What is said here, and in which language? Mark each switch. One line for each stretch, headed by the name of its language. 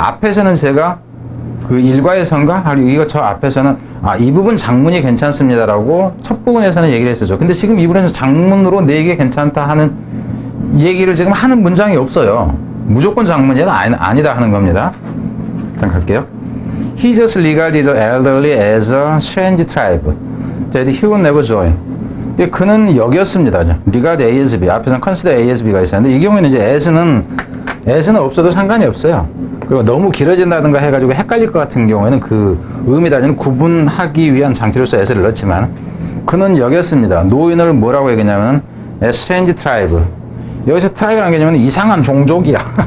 Korean: 앞에서는 제가 그 일과에선가? 이거 저 앞에서는 이 부분 장문이 괜찮습니다라고 첫 부분에서는 얘기를 했었죠. 근데 지금 이 부분에서 장문으로 4개 괜찮다 하는 얘기를 지금 하는 문장이 없어요. 무조건 장문이 아니다 하는 겁니다. 일단 갈게요.
English: He just regarded the elderly as a strange tribe that he would never join.
Korean: 그는 여겼습니다.
English: regard A as B.
Korean: 앞에서는
English: consider A as B
Korean: 가 있었는데 이 경우에는 이제 as는 없어도 상관이 없어요. 그리고 너무 길어진다든가 해가지고 헷갈릴 것 같은 경우에는 그 의미 다지는 구분하기 위한 장치로서 as를 넣지만 그는 여겼습니다. 노인을 뭐라고 얘기했냐면
English: a strange tribe.
Korean: 여기서 tribe라는 개념은 이상한 종족이야.